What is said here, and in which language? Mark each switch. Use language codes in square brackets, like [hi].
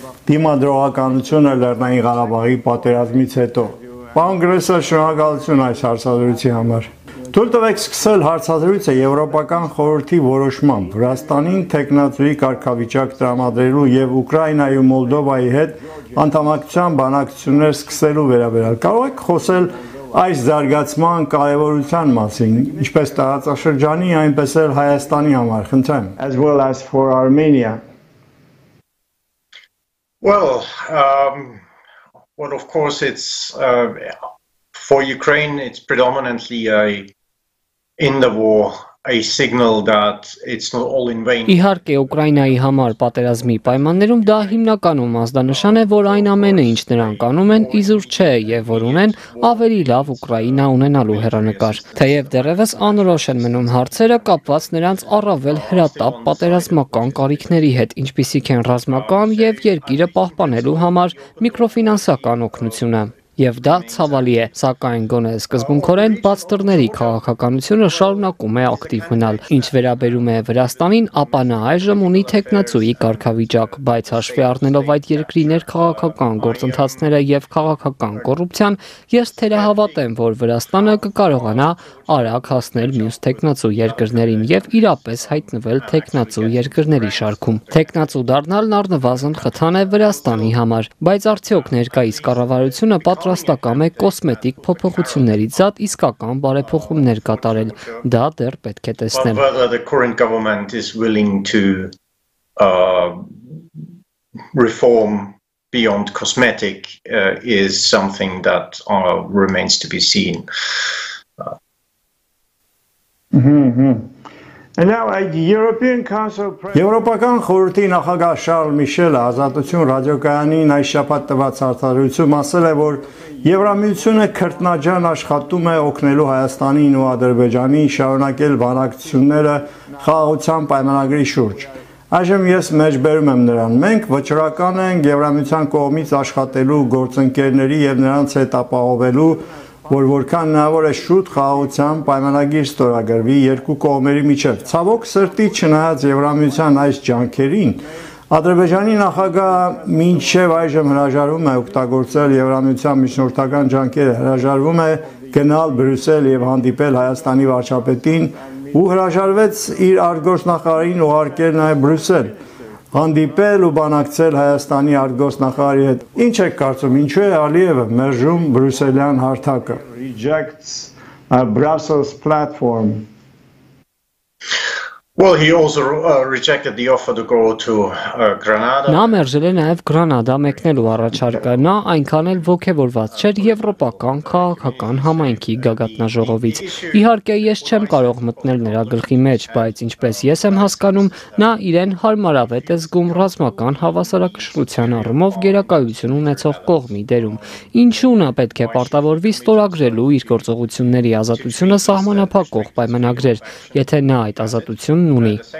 [hy] դիմադրողականությունը Լեռնային Ղարաբաղի պատերազմից հետո։ Պարոն Գրեսել, շնորհակալություն այս հարցազրույցի համար։ Թույլ տվեք սկսել հարցազրույցը Եվրոպական խորհրդի որոշմամբ Վրաստանին թեկնածուի կարգավիճակ տրամադրելու եւ Ուկրաինայի ու Մոլդովայի հետ անդամակցության բանակցություններ սկսելու վերաբերյալ։ Կարող եք խոսել այս զարգացման կարևորության մասին, ինչպես տարածաշրջանի, այնպես էլ Հայաստանի համար, խնդրեմ։ [en] As well as for Armenia. Well, of course it's for Ukraine it's predominantly in the war a signal that it's not all in vain. [hy] Իհարկե Ուկրաինայի համար պատերազմի պայմաններում դա հիմնականում ազդանշան է, որ այն ամենը, ինչ նրանք անում են, իզուր չէ եւ որ ունեն ավելի լավ Ուկրաինա ունենալու հեռանկար։ Թեև դեռևս անորոշ են մնում հարցերը կապված նրանց առավել հրատապ պատերազմական կարիքների հետ, ինչպիսիք են ռազմական եւ երկիրը պահպանելու համար միկրոֆինանսական օգնությունը։ Եվ դա ցավալի է, սակայն գոնե սկզբունքորեն բաց դռների քաղաքականությունը շարունակում է ակտիվ մնալ։ Ինչ վերաբերում է Վրաստանին, ապա նա այժմ ունի թեկնածուի կարգավիճակ, բայց հաշվի առնելով այդ երկրի ներքաղաքական գործընթացները եւ քաղաքական կոռուպցիան, ես թերահավատ եմ, որ Վրաստանը կկարողանա արագ հասնել մյուս թեկնածու երկրներին եւ իրապես հայտնվել թեկնածու երկրների շարքում։ Թեկնածու դառնալն առնվազն խթան է Վրաստանի համար, բայց արդյոք ներկայիս կառավարությունը պատրաստակամ է կոսմետիկ փոփոխություններից զատ իսկական բարեփոխումներ կատարել։ Դա դեռ պետք է տեսնել։ [en] Whether the current government is willing to reform beyond cosmetic is something that remains to be seen. [hy] Եվրոպական խորհրդի նախագահ Շարլ Միշելը Ազատություն ռադիոկայանին այս շաբաթ տված հարցազրույցում ասել է, որ Եվրամիությունը քրտնաջան աշխատում է օգնելու Հայաստանին ու Ադրբեջանին շարունակել բանակցությունները խաղաղության պայմանագրի շուրջ։ Այժմ ես մեջբերում եմ նրան։ Մենք վճռական ենք Եվրամիության կողմից աշխատելու գործընկերների եւ նրանց հետ ապահովելու, որ որքան հնարավոր է շուտ խաղաղության պայմանագիր ստորագրվի երկու կողմերի միջև։ Ցավոք սրտի, չնայած Եվրամիության այս ջանքերին, Ադրբեջանի նախագահը մինչև այժմ հրաժարվում է օգտագործել Եվրամիության միջնորդական ջանքերը, հրաժարվում է գնալ Բրյուսել եւ հանդիպել Հայաստանի վարչապետին ու հրաժարվեց իր արտգործնախարարին ուղարկել նաեւ Բրյուսել, հանդիպել ու բանակցել Հայաստանի արտգործնախարարի հետ։ Ինչ եք կարծում, ինչու է Ալիևը մերժում բրյուսելյան հարթակը? [en] Rejects Brussels platform. Well, he also rejected the offer to go to Granada. [hy] Նա մերժել է նաև Գրանադա մեկնելու առաջարկը։ Նա այնքան էլ ոգևորված չէր եվրոպական քաղաքական համայնքի գագաթնաժողովից։ Իհարկե, ես չեմ կարող մտնել նրա գլխի մեջ, բայց ինչպես ես եմ հասկանում, նա իրեն հարմարավետ է զգում ռազմական հավասարակշռության առումով գերակայություն ունեցող կողմի դերում։ Ինչու նա պետք է պարտավորվի ստորագրելու իր գործողությունների ազատությունը սահմանափակող պայմանագրեր, եթե նա այդ ազատությունն ունի։